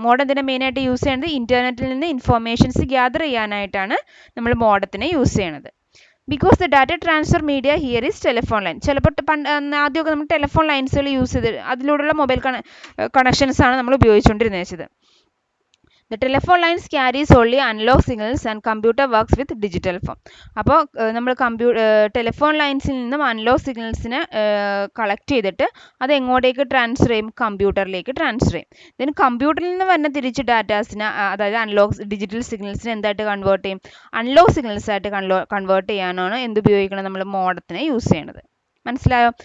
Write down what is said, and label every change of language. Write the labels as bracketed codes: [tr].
[ml] Modem ഇതിനെ മെയിനായിട്ട് use ചെയ്യുന്നത് ഇൻ്റർനെറ്റിൽ നിന്ന് ഇൻഫർമേഷൻസ് ഗ്യാദർ ചെയ്യാനായിട്ടാണ് നമ്മൾ മോഡത്തിനെ യൂസ് ചെയ്യണത്. [en] Because the data transfer media here is telephone line. [ml] ചിലപ്പോൾ ആദ്യമൊക്കെ നമ്മൾ ടെലിഫോൺ ലൈൻസുകൾ യൂസ് ചെയ്ത് അതിലൂടെയുള്ള മൊബൈൽ കണക്ഷൻസ് ആണ് നമ്മൾ ഉപയോഗിച്ചുകൊണ്ടിരുന്നത്. [en] The telephone lines carries only analog signals and computer works with digital form. [ml] അപ്പോൾ നമ്മൾ ടെലിഫോൺ ലൈൻസിൽ നിന്നും അനലോഗ് സിഗ്നൽസിനെ കളക്ട് ചെയ്തിട്ട് അത് എങ്ങോട്ടേക്ക് ട്രാൻസ്ഫർ ചെയ്യും? കമ്പ്യൂട്ടറിലേക്ക് ട്രാൻസ്ഫർ ചെയ്യും. ദെൻ കമ്പ്യൂട്ടറിൽ നിന്ന് വരുന്ന തിരിച്ച് ഡാറ്റാസിനെ, അതായത് അനലോഗ് ഡിജിറ്റൽ സിഗ്നൽസിനെ എന്തായിട്ട് കൺവേർട്ട് ചെയ്യും? അനലോഗ് സിഗ്നൽസ് ആയിട്ട് കൺവേർട്ട് ചെയ്യാനാണ് എന്ത് ഉപയോഗിക്കണം? നമ്മൾ മോഡത്തിനെ യൂസ് ചെയ്യണത്. മനസ്സിലായോ?